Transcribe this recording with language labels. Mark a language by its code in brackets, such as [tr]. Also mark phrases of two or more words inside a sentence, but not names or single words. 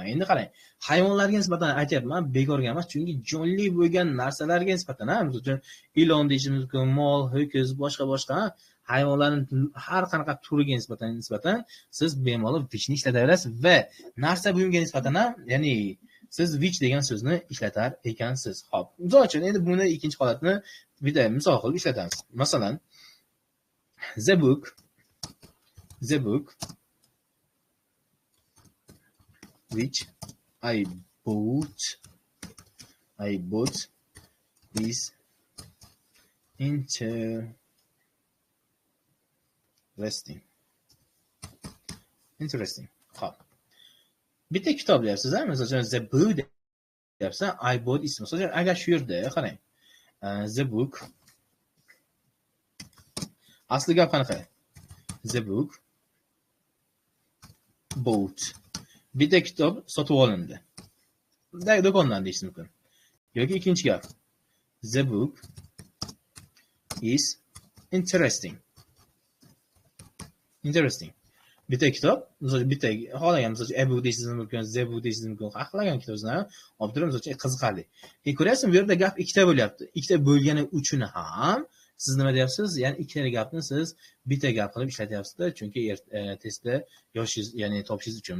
[uz] Endi qarang, hayvonlarga nisbatan aytyapman, bekorga emas, chunki jonli bo'lgan narsalarga nisbatan, misol uchun ilon deyishimiz mumkin, mol, ho'kiz, boshqa hayvonlarning har qanaqa turiga nisbatan siz bemalol whichni ishlataverasiz va narsa buyumga nisbatan ham, ya'ni siz which degan so'zni ishlatar ekansiz. Xo'p. Misol uchun endi buni ikkinchi holatni bitta misol qilib ishlatamiz. Masalan, [en] the book which I bought is interesting. [uz] Xo'p. Bitta kitob deyapsiz-a? Masalan, [en] the book [uz] deyapsiz, [en] I bought [uz] ismi. Masalan, agar shu yerda qarang. [en] The book. [uz] Asli gap qanaqa? [en] The book bought. [uz] Bitta kitob sotib olindi. Do'kondan deyishim mumkin. Yoki ikkinchi gap. [en] The book is interesting. [uz] Bitta kitob, bitta xohlagan, misol uchun e-book deyishingiz mumkin, z-book deyishingiz mumkin. Xohlagan kitobni olib turib, misol uchun qiziqarli. Ko'ryapsizmi, bu yerda gap ikkita bo'lyapti. Ikkita bo'lgani uchun ham siz nima deyapsiz? Ya'ni ikkita gapni siz bitta gap qilib ishlatyapsiz-da, chunki testda yoshingiz, ya'ni topishingiz uchun.